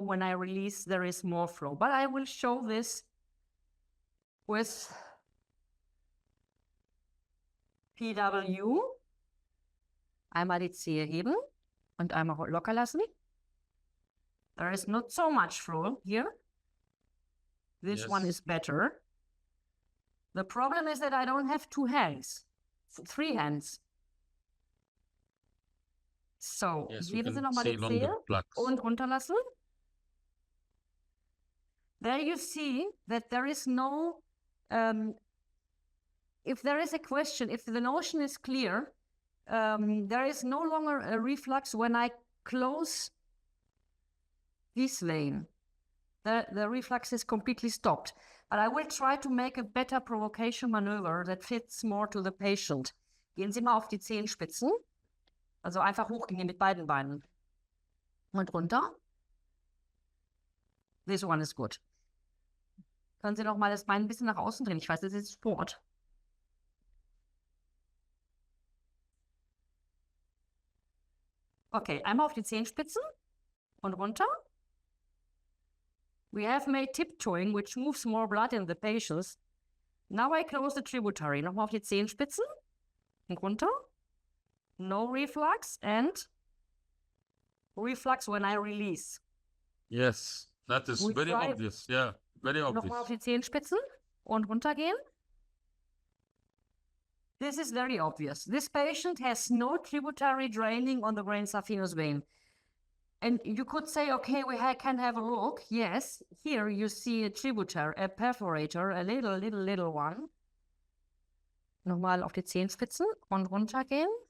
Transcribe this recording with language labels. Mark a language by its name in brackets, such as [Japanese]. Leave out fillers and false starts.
[English] When I release, there is more flow. But I will show this with PW. [German] Einmal die Zehe heben und einmal locker lassen. [English] There is not so much flow here. This one is better. The problem is that I don't have 2 hands, 3 hands. [German] So, geben Sie nochmal die Zehe und runterlassen. [English] There you see that there is no, if there is a question, if the notion is clear, there is no longer a reflux when I close this vein. The reflux is completely stopped. But I will try to make a better provocation maneuver that fits more to the patient. [German] Gehen Sie mal auf die Zehenspitzen. Also einfach hochgehen mit beiden Beinen. Und runter. [English] This one is good. [German] Können Sie noch mal das Bein ein bisschen nach außen drehen? Ich weiß, das ist Sport. Okay, einmal auf die Zehenspitzen und runter. [English] We have made tiptoeing, which moves more blood in the patients. Now I close the tributary. [German] Nochmal auf die Zehenspitzen und runter. [English] No reflux and reflux when I release. Yes, that is very obvious. Yeah, very obvious. [German] Nochmal auf die Zehenspitzen und runtergehen. [English] this is very obvious. This patient has no tributary draining on the brain saphenous vein. And you could say, okay, can have a look. Yes, here you see a tributary, a perforator, a little one. [German] Nochmal auf die Zehenspitzen und runtergehen.